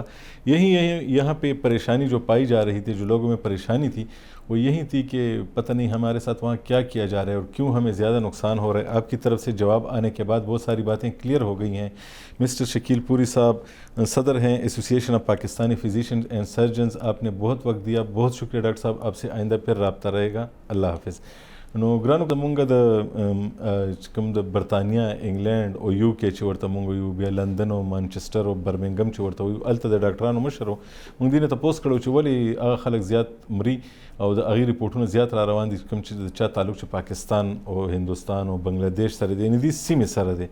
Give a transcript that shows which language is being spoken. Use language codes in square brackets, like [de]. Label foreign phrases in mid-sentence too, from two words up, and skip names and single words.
[ur] یہی یہاں پہ پریشانی جو پائی جا رہی تھی, جو لوگوں میں پریشانی تھی وہ یہی تھی کہ پتہ نہیں ہمارے ساتھ وہاں کیا کیا جا رہا ہے اور کیوں ہمیں زیادہ نقصان ہو رہا ہے. آپ کی طرف سے جواب آنے کے بعد بہت ساری باتیں کلیئر ہو گئی ہیں. مسٹر شکیل پوری صاحب صدر ہیں ایسوسیشن آف پاکستانی فزیشینز اینڈ سرجنز, آپ نے بہت وقت دیا, بہت شکریہ ڈاکٹر صاحب. آپ سے آئندہ پھر رابطہ رہے گا. اللہ حافظ. [ps] نو ګرانو زمونږ د کوم د برطانیا, انګلینډ او یو کې چې ورته مونږ ویو, بیا لندن او مانچسټر او برمنګم چې ورته ویو, هلته د ډاکټرانو مشر و. مونږ دې نه تپوس کړو چې ولې هغه خلک زیات مري او د هغې ریپورټونه زیات را روان دي کوم چې د چا تعلق چې پاکستان او هندوستان او بنګلادیش سره دی, یعنې دې سیمې سره دی.